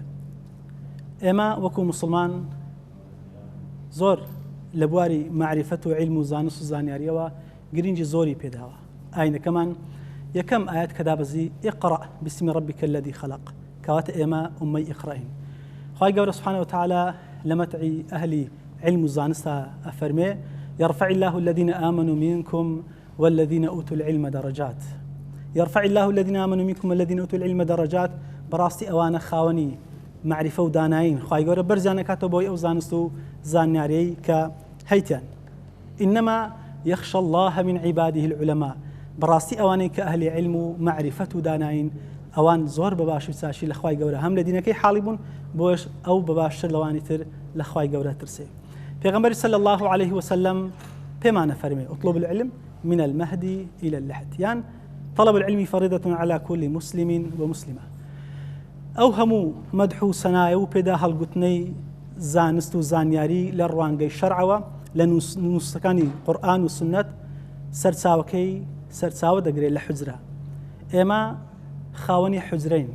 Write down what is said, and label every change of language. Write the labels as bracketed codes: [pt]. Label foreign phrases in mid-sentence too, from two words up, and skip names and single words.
[ckb] ئێمە وەکو مسلمان زۆر لە بواری معریفەت و عیلم و زانست و زانیاریەوە گرنگی زۆری پێداوە. ئاینەکەمان یەکەم ئاەت کە دابەزی [ar] ئیقڕە بسمی ڕەبیکە الەذی خەلەق، [ckb] کەواتە ئێمە ئومەی ئیقڕەین. خوای گەورە [ar] سوبحانەهو وتەعالا [ckb] لە مەتعی ئەهلی علم و زانستە ئەفەرمێ [ar] يرفع الله الذين آمنوا منكم والذين أوتوا العلم درجات. يرفع الله الذين آمنوا منكم والذين أوتوا العلم درجات. [ckb] بەڕاستی ئەوانە خاوەنی معریفە و داناین خوای گەورە بەرزیان ئەکاتەوە بۆی ئەو زانست و زانیاریەی کە هەیتیان. [ar] إنما يخشى الله من عباده العلماء. [ckb] بەڕاستی ئەوانەی کە ئەهلی علم و معریفەت و داناین ئەوان زۆر بەباش و چاشی لە خوای گەورە هەم لە دینەکەی حاڵی بوون بۆش ئەو بەباشتر لەوانی تر لە خوای گەورە ترسێ. پێغەمبەری [ar] صلی الله عليه وسلم [ckb] پێمانە فەرمێ [ar] اطلب العلم من المهد إلى اللحد، [ckb] یان [ar] طلب العلم فريضة على كل مسلم ومسلمة. [ckb] ئەو هەموو مەدح و سەنایە و پێدا هەڵگوتنەی زانست و زانیاری لە ڕوانگەی شەرعەوە لە نووسەکانی قورئان و سنەت سەرچاوە دەگرێت لە حوجرە. ئێمە خاوەنی حوجرەین.